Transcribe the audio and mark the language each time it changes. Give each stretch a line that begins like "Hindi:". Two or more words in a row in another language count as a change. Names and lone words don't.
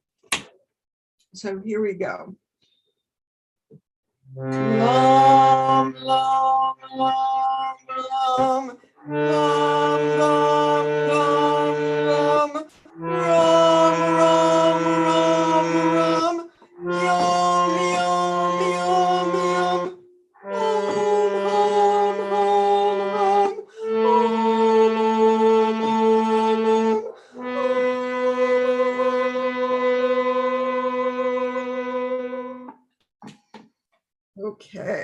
English: So here we go. Lom, lom, lom, lom, lom, lom, lom, lom, rom, rom, rom, rom, yom, yom, yom, yom, hum, hum, hum, hum. Okay.